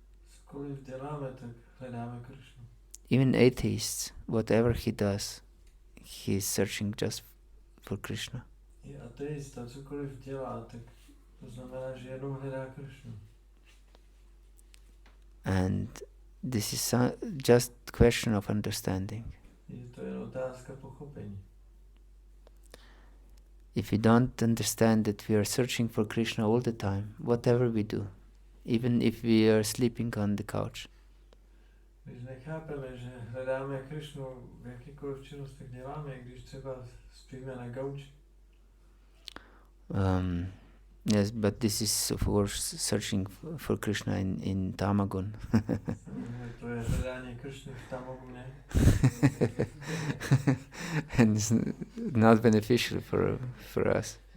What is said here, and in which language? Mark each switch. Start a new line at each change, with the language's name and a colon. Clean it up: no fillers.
Czech: Cokoliv děláme, tak hledáme Krišnu.
English: Even atheists, whatever he does, he is searching just for Krishna.
Czech: I ateista, cokoliv dělá, tak to znamená, že jenom hledá Krišnu.
English: And this is just question of understanding.
Czech: Je to jen otázka pochopení.
English: If we don't understand that we are searching for Krishna all the time, whatever we do, even if we are sleeping on the couch,
Czech: Když nechápeme, že hledáme Krišnu v jakýkoliv činnostech děláme, když třeba spíme na gauči.
English: yes, but this is of course searching for Krishna in Tamagun.
Czech: To je hledání Krišny v Tamaguně.
English: And it's not beneficial for us.